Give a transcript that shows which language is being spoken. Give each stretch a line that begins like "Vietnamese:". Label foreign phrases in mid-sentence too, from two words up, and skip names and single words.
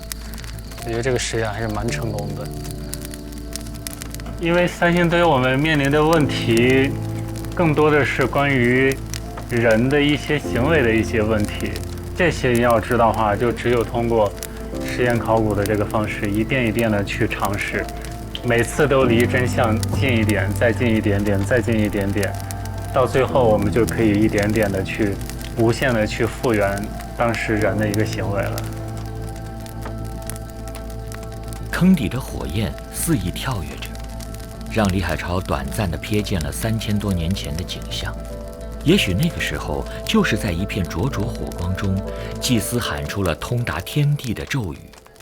Chinese: 我覺得這個實驗還是蠻成功的。因為三星堆我們面臨的問題，更多的是關於人的一些行為的一些問題，這些要知道的話，就只有通過實驗考古的這個方式，一遍一遍的去嘗試，每次都離真相近一點，再近一點點，再近一點點，到最後我們就可以一點點的去無限的去復原當時人的一個行為了。坑底的火焰肆意跳躍着，讓李海超短暫地瞥見了3000多年前的景象。也許那個時候，就是在一片灼灼火光中，祭司喊出了通達天地的咒語。